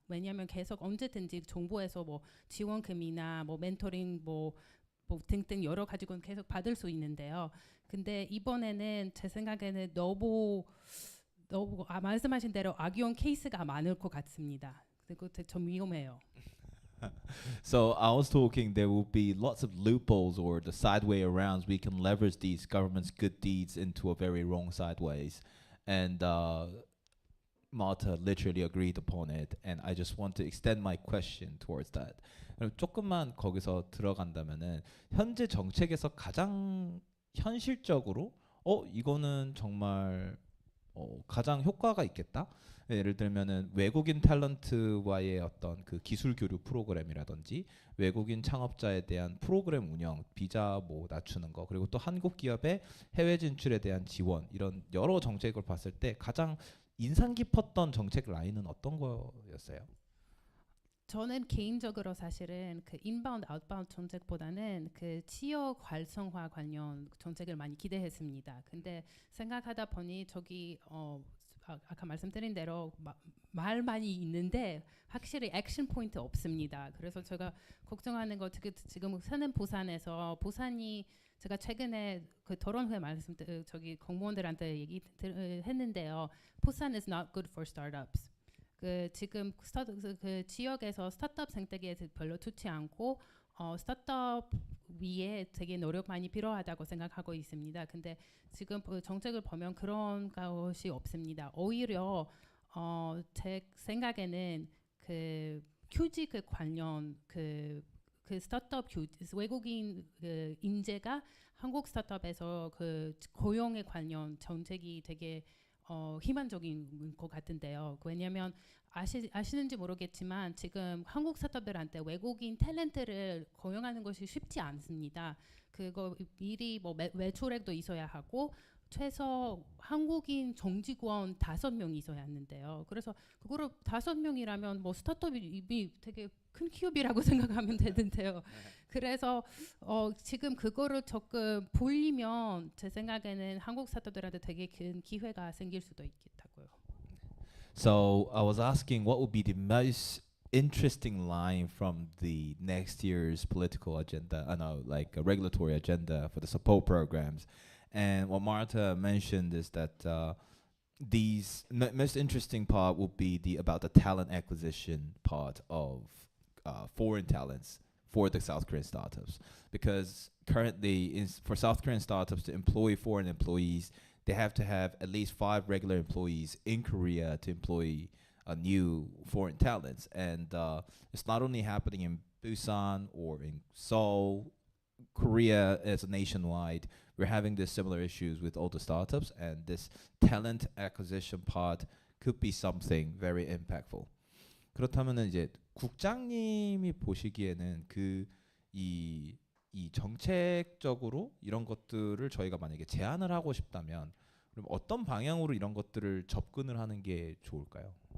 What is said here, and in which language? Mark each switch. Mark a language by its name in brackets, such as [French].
[Korean] 왜냐하면 계속 언제든지 정부에서 뭐 지원금이나 뭐 멘토링 뭐 등등 여러 가지건 계속 받을 수 있는데요. 근데 이번에는 제 생각에는 너무 말씀하신 대로 악용 케이스가 많을 것 같습니다. 그리고 좀 위험해요. [English] So I was talking there will be lots of loopholes or the side way arounds we can leverage these government's good deeds into a very wrong sideways. And Malta literally agreed upon it. And I just want to extend my question towards that. [Korean] 그럼 조금만 거기서 들어간다면은 현재 정책에서 가장 현실적으로 이거는 정말 가장 효과가 있겠다. 예를 들면은 외국인 탤런트와의 어떤 그 기술 교류 프로그램이라든지 외국인 창업자에 대한 프로그램 운영, 비자 뭐 낮추는 거, 그리고 또 한국 기업의 해외 진출에 대한 지원, 이런 여러 정책을 봤을 때 가장 인상 깊었던 정책 라인은 어떤 거였어요? 저는 개인적으로 사실은 그 인바운드 아웃바운드 정책보다는 그 지역 활성화 관련 정책을 많이 기대했습니다. 근데 생각하다 보니 저기 아까 말씀드린 대로 말 많이 있는데 확실히 액션 포인트 없습니다. 그래서 제가 걱정하는 거 지금 사는 부산에서 부산이 제가 최근에 그 토론회 저기 공무원들한테 했는데요. [English] 부산 is not good for startups. [Korean] 그 지금 그 지역에서 스타트업 생태계에 별로 좋지 않고 스타트업 위에 되게 노력 많이 필요하다고 생각하고 있습니다. 근데 지금 정책을 보면 그런 것이 없습니다. 오히려 제 생각에는 그 교직 관련 그 스타트업 외국인 그 인재가 한국 스타트업에서 그 고용에 관련 정책이 되게 희망적인 것 같은데요. 왜냐하면 아시는지 모르겠지만 지금 한국 스타트업들한테 외국인 탤런트를 고용하는 것이 쉽지 않습니다. 그거 미리 뭐 매출액도 있어야 하고 최소 한국인 정직원 5명 있어야 하는데요. 그래서 그거를 5명이라면 뭐 스타트업이 되게 큰 기업이라고 생각하면 되는데요. 그래서 지금 그거를 조금 불리면 제 생각에는 한국 스타트업들한테 되게 큰 기회가 생길 수도 있겠다고요. [English] So I was asking what would be the most interesting line from the next year's political agenda, like a regulatory agenda for the support programs. And what Marta mentioned is that these most interesting part would be about the talent acquisition part of foreign talents for the South Korean startups, because currently for South Korean startups to employ foreign employees, they have to have at least 5 regular employees in Korea to employ new foreign talents. And it's not only happening in Busan or in Seoul, Korea as a nationwide. We're having this similar issues with all the startups, and this talent acquisition part could be something very impactful. [Korean] 그렇다면은 이제 국장님이 보시기에는 이 정책적으로 이런 것들을 저희가 만약에 제안을 하고 싶다면 그럼 어떤 방향으로 이런 것들을 접근을 하는 게 좋을까요?